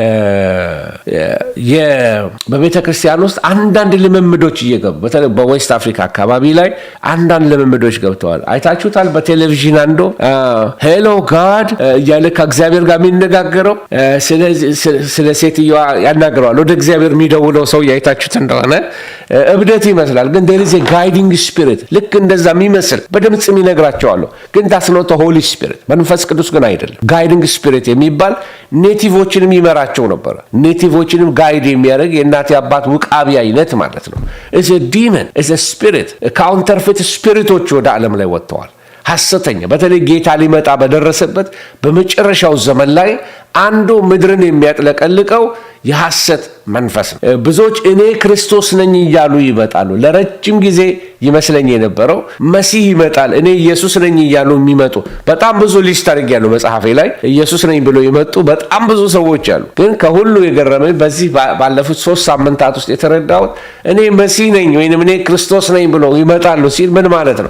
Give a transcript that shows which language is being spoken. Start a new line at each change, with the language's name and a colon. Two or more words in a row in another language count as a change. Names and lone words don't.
Amharic: በቤተ ክርስቲያን ውስጥ አንዳንድ ልምምዶች እየገቡ በተለይ በዌስት አፍሪካ አካባቢ ላይ አንዳንድ ልምምዶች ገብተዋል። አይታችሁታል። በቴሌቪዥን አንዱ
English: Hello God
Amharic: እያለ ከእግዚአብሔር ጋር የሚነጋገረው ስለ ሴትዮዋ ያናግረዋል። ወደ እግዚአብሔር የሚደውለው ሰው አይታችሁት እንደሆነ እብደት ይመስላል፣ ግን
English: there is a guiding spirit
Amharic: ልክ እንደዛ የሚመስል በድምጽ የሚነግራቸዋለሁ፣ ግን
English: that's not the Holy Spirit
Amharic: መንፈስ ቅዱስ ግን አይደለም።
English: guiding spirit
Amharic: የሚባል ኔቲቮችንም ይመራቸው ነበር። ኔቲቮችንም ጋይድ የሚያደርግ የእናት አባት ውቃቢ አይነት ማለት ነው።
English: is a demon, is a spirit counterfeit spirits
Amharic: ወደ ዓለም ላይ ወጥተዋል። ሐሰተኛ በተለይ ጌታ ሊመጣ በደረሰበት በመጨረሻው ዘመን ላይ አንዱ ምድርን የሚያጥለቀልቀው የሐሰት መንፈስ ነው። ብዙዎች እኔ ክርስቶስ ነኝ እያሉ ይመጣሉ። ለረጅም ጊዜ ይመስለኝ የነበረው መሲህ ይመጣል እኔ ኢየሱስ ነኝ እያሉ የሚመጡ በጣም ብዙ ሊስት አድርጌያለሁ መጽሐፌ ላይ ኢየሱስ ነኝ ብሎ ይመጡ በጣም ብዙ ሰዎች አሉ። ግን ከሁሉ የገረመኝ በዚህ ባለፉት 3 ሳምንታት ውስጥ የተረዳሁት እኔ መሲህ ነኝ ወይንም እኔ ክርስቶስ ነኝ ብሎ ይመጣሉ ሲል ምን ማለት ነው?